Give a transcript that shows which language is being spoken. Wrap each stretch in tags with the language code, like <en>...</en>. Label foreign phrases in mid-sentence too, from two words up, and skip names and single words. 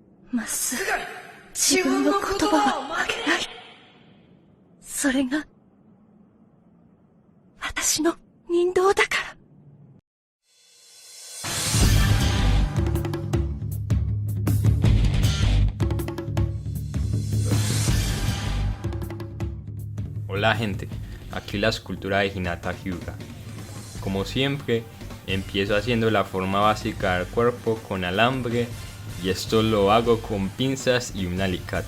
<ja>まっすぐ自分の言葉は曲げない。それが私の人道だから。</ja> <es>Hola gente, aquí la escultura de Hinata Hyuga. Como siempre, empiezo haciendo la forma básica del cuerpo con alambre y esto lo hago con pinzas y un alicate.</es>